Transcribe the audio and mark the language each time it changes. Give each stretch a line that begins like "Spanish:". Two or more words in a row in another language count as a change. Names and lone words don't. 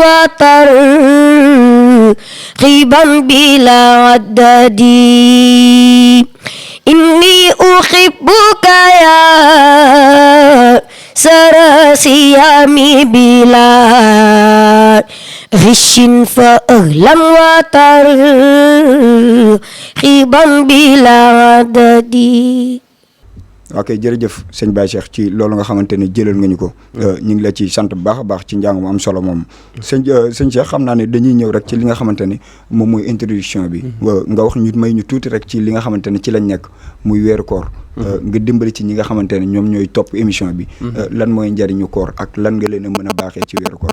Arabic: وترغيبا بلا عدد إني أحبك يا سراسي يا مبلا غش فأهلا وترغيبا بلا عدد.
Wolof: ok jërëjëf sëñ Baye Cheikh ci loolu nga xamante ne jëlal nga ñu ko ñu ngi la ci sant bu baax a baax ci njàng mu am solo moom sëñ Cheikh xam naa ne dañuy ñëw rek ci li nga xamante ne moom mooy introduction bi nga wax ñu may ñu tuuti rek ci li nga xamante ne ci lañ nekk muy weeru koor nga dimbali ci ñi nga xamante ne ñoom ñooy topp émission bi lan mooy njariñu koor ak lan nga leen a mën a baaxee ci weeru koor.